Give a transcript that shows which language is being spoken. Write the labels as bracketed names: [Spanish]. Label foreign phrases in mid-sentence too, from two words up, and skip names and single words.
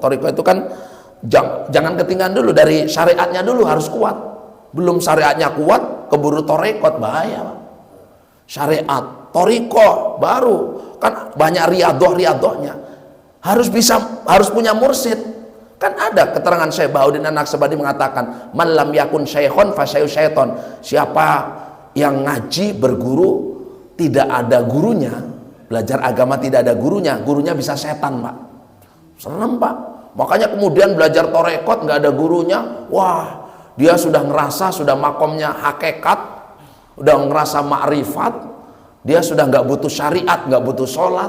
[Indonesian] Torikoh itu kan jangan ketinggalan dulu, dari syariatnya dulu harus kuat. Belum syariatnya kuat, keburu torekot, bahaya. Syariat, torikoh baru kan banyak riadoh-riadohnya. Harus punya mursid. Kan ada keterangan Syekh Bahauddin An-Naksabandi mengatakan, [Arabic] "من لم يكن شيخا فشيطان." [Indonesian] Siapa yang ngaji berguru tidak ada gurunya, belajar agama tidak ada gurunya, gurunya bisa setan, Pak. Serem, Pak. Makanya kemudian belajar torekot nggak ada gurunya, wah, dia sudah ngerasa, sudah makomnya hakikat, udah ngerasa makrifat, dia sudah nggak butuh syariat, nggak butuh sholat.